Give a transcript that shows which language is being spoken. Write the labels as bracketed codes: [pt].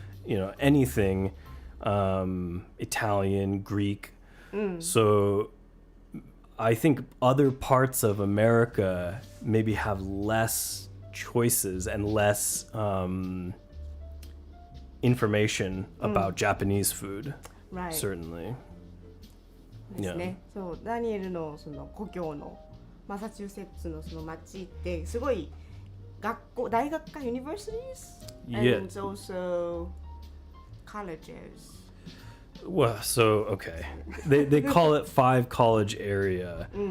[en] you know, anything, Italian, Greek. So I think other parts of America maybe have less choices and less information about Japanese food. Right. Certainly. [ja] ですね。そうダニエルのその故郷のマサチューセッツのその町ってすごい学校大学か universities [en] Yeah. and also colleges. Well, so okay, they call it 5 college area.